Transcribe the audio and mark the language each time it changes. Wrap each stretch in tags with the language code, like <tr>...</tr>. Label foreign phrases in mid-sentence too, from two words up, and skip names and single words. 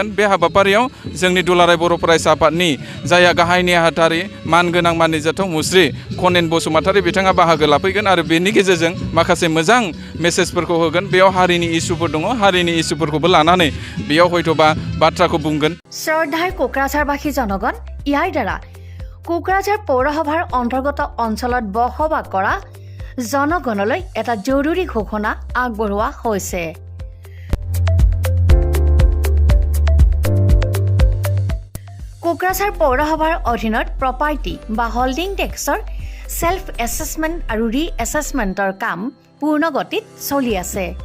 <brx>बे हाबाफारियाव जोंनि दुलाराय बर' फरायसा आफादनि जायहा गाहाय नेहाथारि मानगोनां मानिजाथाव मुस्रि खनेन बसुमतारी बिथाङा बाहागो लाफैगोन आरो बेनि गेजेरजों माखासे मोजां मेसेजफोरखौ होगोन। बेयाव हारिनि इस्युफोर दङ, हारिनि इस्युफोरखौबो लानानै बेयाव हयथ'बा बाथ्राखौ बुंगोन।</brx> <as>শ্ৰদ্ধাৰ কোকৰাঝাৰবাসী জনগণ, ইয়াৰ দ্বাৰা কোকৰাঝাৰ পৌৰসভাৰ অন্তৰ্গত অঞ্চলত বসবাস কৰা জনগণলৈ এটা জৰুৰী ঘোষণা আগবঢ়োৱা হৈছে। কোকৰাঝাৰ পৌৰসভাৰ অধীনত প্ৰপাৰ্টি বা</as> <en>holding tax self assessment</en> <as>আৰু</as> <en>re assessment</en> <as>কাম পূৰ্ণ গতিত চলি আছে।</as>